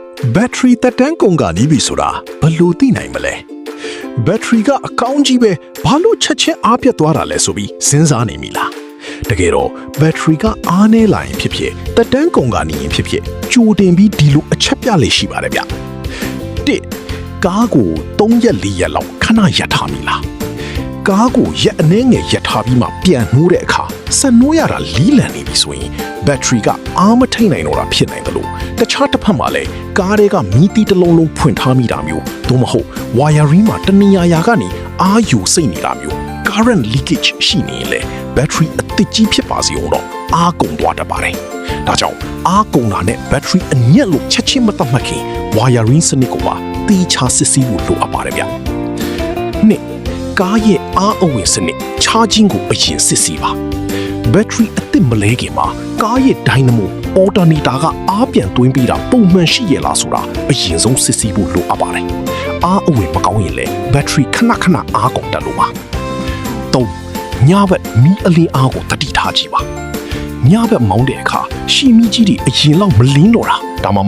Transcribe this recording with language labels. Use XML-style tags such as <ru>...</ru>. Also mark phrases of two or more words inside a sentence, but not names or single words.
<my>ဘက်ထရီတက်တန်းကုန်ကနေပြီဆိုတာဘယ်လိုသိနိုင်မလဲဘက်ထရီကအကောင်းကြီးပဲဘာလို့ချက်ချင်းအားပြတ်သွားတာလဲဆိုပြီးစဉ်းစားနေမိလားတကယ်တော့ဘက်ထရီကအားနည်းလာရင်ဖြစ်ဖြစ်တက်တန်းကုန်ကနေရင်ဖြစ်ဖြစ်ကြိုတင်ပြီးဒီလိုအချက်ပြလေးရှိပါတယ်ဗျတစ်ကားကို3ရက်4ရက်လောက်ခဏရပ်ထားမိလားကားကိုရက်အနည်းငယ်ရပ်ထားပြီးမှပြန်နှိုးတဲ့အခါဆက်နှိုးရတာလီးလံနေပြီဆိုရင်ဘက်ထရီက အားမထိန်နိုင်တော့တာဖြစ်နိုင်တယ်လို့တခြားတစ်ဖက်မှာလည်းကားတွေကမီးတီတစ်လုံးလုံးဖွင့်ထားမိတာမျိုးသို့မဟုတ် wiring မှာတနေရာကနေအားယူစိတ်နေတာမျိုး</my> <en>current leakage</en> <my>ရှိနေရင်လည်းဘက်ထရီအသစ်ကြီးဖြစ်ပါစေအောင်တော့အားကုန်သွားတတ်ပါတယ်ဒါကြောင့်အားကုန်တာနဲ့ဘက်ထရီအညက်လို့ချက်ချင်းမသတ်မှတ်ခင် wiring စနစ်ကို ပါတေချာစစ်ဆေးဖို့လိုအပ်ပါတယ်ဗျနှစ်ကားရဲ့အားအဝင်စနစ် charging ကိုအရင်စစ်ဆေးပါဘက်ထရီအသစ်မလဲခင်မှာကားရဲ့</my> <en>dynamo alternator</en> <my>ကအားပြန်သွင်းပေးတာပုံမှန်ရှိရလားဆိုတာအရင်ဆုံးစစ်ဆေးဖို့လိုအပ်ပါတယ်အား အဝင်မကောင်းရင်လည်းဘက်ထရီခဏခဏအားကုန်တက်လို့ပါ3ညဘက်မီးအလင်းအားကိုတတိထားကြည့်ပါညဘက်မောင်းတဲ့အခါရှီမီကြီးတွေအရင်လောက်မလင်းတော့တာဒါမှမ</my>